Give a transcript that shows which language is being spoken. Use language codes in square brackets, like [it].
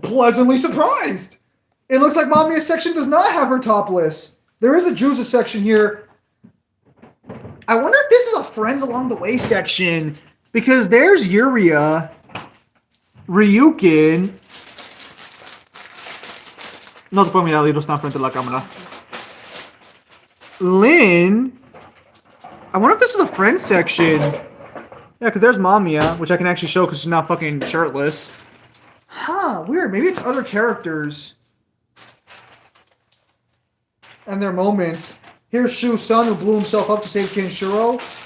[en] Pleasantly surprised. It looks like Mamiya's section does not have her topless. There is a Juza section here. I wonder if this is a Friends Along the Way section. Because there's Yuria, Ryukin. [es] No te puedo mirar, Liro está frente a la cámara. [en] Lin. I wonder if this is a Friends section. Yeah, because there's Mamiya, which I can actually show because she's not fucking shirtless. Huh, weird. Maybe it's other characters. And their moments. Here's Shu's son who blew himself up to save Kenshiro.